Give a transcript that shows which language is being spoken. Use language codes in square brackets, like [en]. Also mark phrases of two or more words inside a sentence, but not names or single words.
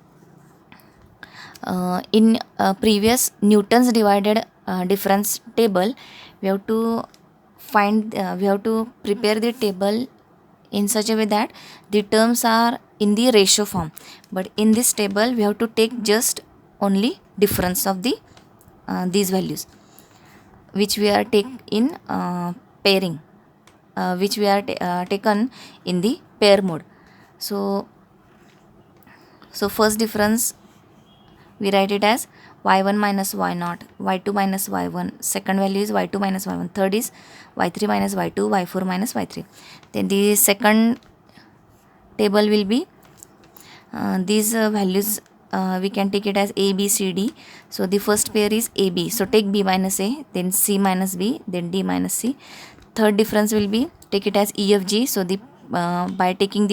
[en] In previous Newton's divided difference table, we have to find we have to prepare the table in such a way that the terms are in the ratio form, but in this table we have to take just only difference of the these values, which we are take in pairing, which we are taken in the pair mode. So first difference we write it as y1 minus y0, y2 minus y1. Second value is y2 minus y1. Third is y3 minus y2, y4 minus y3. Then the second table will be these values we can take it as a, b, c, d. So the first pair is a, b. So take b minus a, then c minus b, then d minus c. Third difference will be take it as e, f, g.